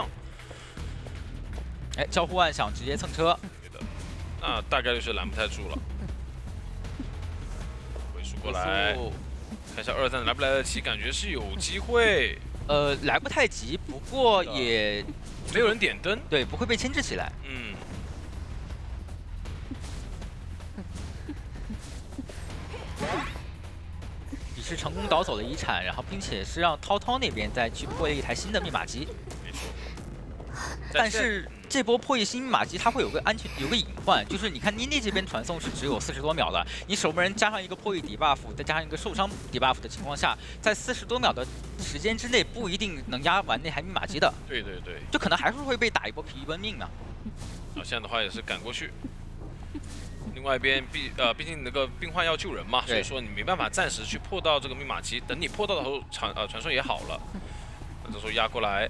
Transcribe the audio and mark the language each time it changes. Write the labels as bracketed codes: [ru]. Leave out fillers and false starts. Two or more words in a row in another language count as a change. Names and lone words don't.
[zh] 哎，交護腕想直接蹭車。那大概率是攔不太住了。回溯過來，看一下2站來不來得及，感覺是有機會。來不太及，不過也沒有人點燈，對，不會被牽制起來。嗯。以是成功倒走了遗產，然後並且是讓滔滔那邊再去破了一台新的密碼機。没错。但是这波破译新密碼機，它会有个隱患，就是你看妮妮這邊傳送是只有40多秒的，你守門人加上一個破譯 debuff，再加上一個受傷 debuff 的情況下，在40多秒的時間之內，不一定能壓完那台密碼機的。對對對，就可能還是會被打一波疲於奔命呢。啊，現在的話也是趕過去。另外一邊畢竟那個病患要救人嘛，所以說你沒辦法暫時去破到這個密碼機，等你破到的時候傳送也好了，那這時候壓過來。